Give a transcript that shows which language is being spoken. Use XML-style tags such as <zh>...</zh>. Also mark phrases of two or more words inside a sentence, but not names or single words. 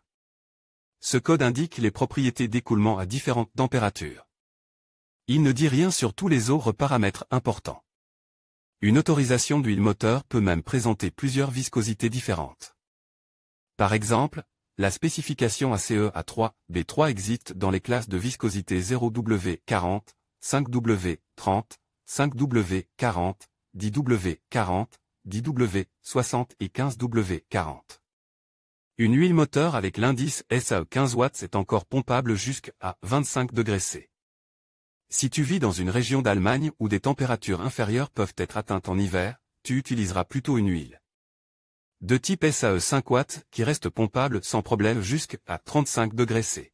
<fr>Ce code indique les propriétés d'écoulement à différentes températures. Il ne dit rien sur tous les autres paramètres importants. Une autorisation d'huile moteur peut même présenter plusieurs viscosités différentes. Par exemple, la spécification ACE A3, B3 existe dans les classes de viscosité 0W40, 5W30, 5W40, 10W40, 10W60 et 15W40. Une huile moteur avec l'indice SAE 15 watts est encore pompable jusqu'à 25 degrés C. Si tu vis dans une région d'Allemagne où des températures inférieures peuvent être atteintes en hiver, tu utiliseras plutôt une huile de type SAE 5 watts qui reste pompable sans problème jusqu'à 35 degrés C.</fr>